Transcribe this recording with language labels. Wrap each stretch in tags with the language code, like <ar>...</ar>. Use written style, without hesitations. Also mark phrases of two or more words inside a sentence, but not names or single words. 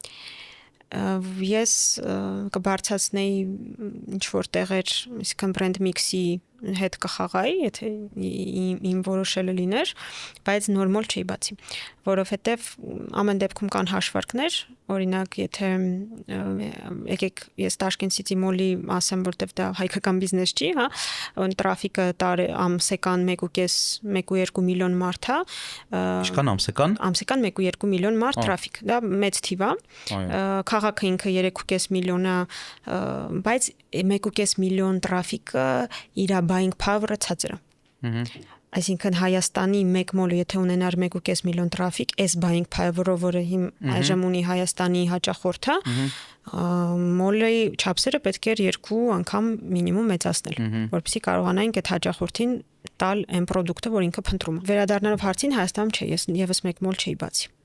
<hy>Ես կբարձրացնեի ինչ որ տեղեր, այսինքն</hy> <en>brand mix</en> <hy>հետ կխաղայի, եթե իմ որոշելը լիներ, բայց նոր մոլ չի բացի, որովհետև ամեն դեպքում կան հաշվարկներ, օրինակ, եթե եկեք ես Տաշկент City մոլի ասեմ, որտեվ դա հայկական բիզնես չի, տրաֆիկը ամսական 1.5-1.2 միլիոն մարդ է։ Ինչքան ամսական։ Ամսական 1.2 միլիոն մարդ տրաֆիկ, դա մեծ թիվ է։ Քաղաքը ինքը 3.5 միլիոն է, բայց 1.5 միլիոն տրաֆիկը իր</hy> <en>buying power-</en> <hy>ը ցածր է։ Այսինքն Հայաստանի մեկ մոլը եթե ունենար 1.5 միլիոն տրաֆիկ, այս</hy> <en>buying power-</en> <hy>ով, որը այժմ ունի Հայաստանի հաճախորդը, մոլի չափսերը պետք էր 2 անգամ մինիմում մեծացնել, որպեսզի կարողանային այդ հաճախորդին տալ այն ապրանքը, որ ինքը փնտրում է։ Վերադառնալով հարցին, Հայաստանում չէ, ես եւս մեկ մոլ չէի բացի։</hy>